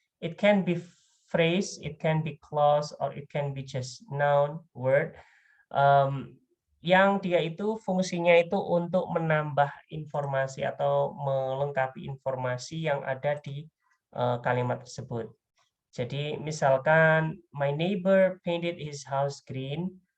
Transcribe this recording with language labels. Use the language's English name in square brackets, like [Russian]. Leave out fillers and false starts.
[English] It can be phrase, it can be clause, or it can be just noun, word. [Indonesian] Yang dia itu fungsinya itu untuk menambah informasi atau melengkapi informasi yang ada di kalimat tersebut. Jadi misalkan [English] my neighbor painted his house green.